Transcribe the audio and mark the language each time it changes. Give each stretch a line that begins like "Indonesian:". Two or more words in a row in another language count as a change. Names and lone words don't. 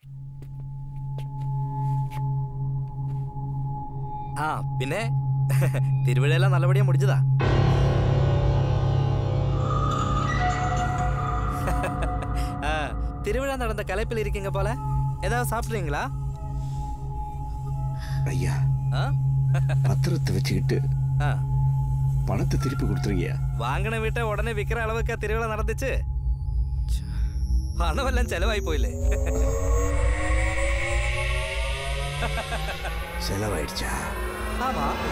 Tamil: ஆ பின்னே திருவிழாவெல்லாம் நல்லபடியா முடிச்சதா. திருவிழா நடந்த கலைப்பில் இருக்கீங்க போல. ஏதாவது சாப்பிடுறீங்களா? ஐயா, பத்திரத்தை வச்சுக்கிட்டு பணத்தை திருப்பி கொடுத்துருங்க. வாங்கின வீட்டை உடனே விற்கிற அளவுக்கு திருவிழா நடந்துச்சு.
Malayalam: പണമെല്ലാം ചെലവായി പോയില്ലേ?
Tamil: செலவாயிடுச்சா? ஆமா.